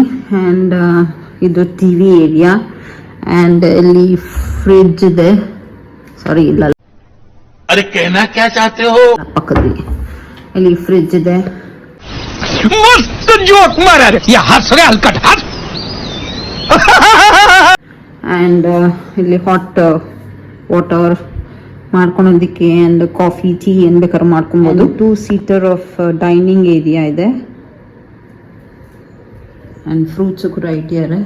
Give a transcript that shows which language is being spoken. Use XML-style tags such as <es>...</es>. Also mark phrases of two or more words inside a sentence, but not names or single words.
<kn>ಆ್ಯಂಡ್ ಇದು</kn> <en>T V area.</en> <kn>ಆ್ಯಂಡ್ ಇಲ್ಲಿ ಫ್ರಿಡ್ಜ್ ಇದೆ. ಸಾರಿ, ಇಲ್ಲ,</kn> <hi>अरे कहना क्या चाहते हो?</hi> <kn>ಪಕ್ಕದಲ್ಲಿ ಇಲ್ಲಿ ಫ್ರಿಡ್ಜ್ ಇದೆ.</kn> <hi>मस्त जोक मारा रे, ये हंस रहे हलकट हंस.</hi> <kn>ಆ್ಯಂಡ್ ಇಲ್ಲಿ</kn> <en>hot water</en> <kn>ಮಾಡ್ಕೊಳೋದಕ್ಕೆ ಆ್ಯಂಡ್</kn> <en>coffee tea</en> <kn>ಏನು ಬೇಕಾದ್ರೂ ಮಾಡ್ಕೊಬೋದು.</kn> <en>2 seater of dining area</en> <kn>ಇದೆ. ಆ್ಯಂಡ್ ಫ್ರೂಟ್ಸು ಕೂಡ ಇಟ್ಟಿದ್ದಾರೆ.</kn>